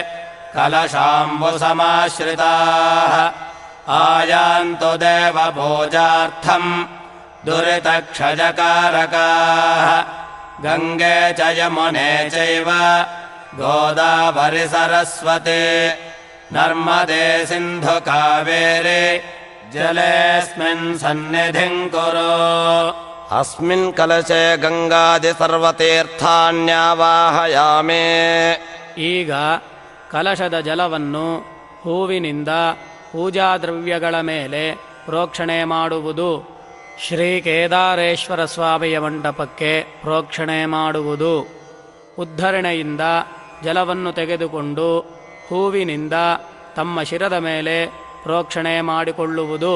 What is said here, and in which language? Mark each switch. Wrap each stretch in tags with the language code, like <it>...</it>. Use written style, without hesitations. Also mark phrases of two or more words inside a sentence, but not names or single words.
<sa>कलशाम्बुसमाश्रिताः आयान्तु देवपूजार्थम् दुरितक्षयकारकाः गङ्गे च यमुने चैव गोदावरि सरस्वती नर्मदे सिन्धु कावेरी जलेऽस्मिन् सन्निधिम् कुरु। अस्मिन् कलशे गङ्गादि सर्वतीर्थान्यावाहयामि।</sa> <kn>ಈಗ ಕಲಶದ ಜಲವನ್ನು ಹೂವಿನಿಂದ ಪೂಜಾ ದ್ರವ್ಯಗಳ ಮೇಲೆ ಪ್ರೋಕ್ಷಣೆ ಮಾಡುವುದು. ಶ್ರೀ ಕೇದಾರೇಶ್ವರ ಸ್ವಾಮಿಯ ಮಂಟಪಕ್ಕೆ ಪ್ರೋಕ್ಷಣೆ ಮಾಡುವುದು. ಉದ್ಧರಣೆಯಿಂದ ಜಲವನ್ನು ತೆಗೆದುಕೊಂಡು ಹೂವಿನಿಂದ ತಮ್ಮ ಶಿರದ ಮೇಲೆ ಪ್ರೋಕ್ಷಣೆ ಮಾಡಿಕೊಳ್ಳುವುದು.</kn>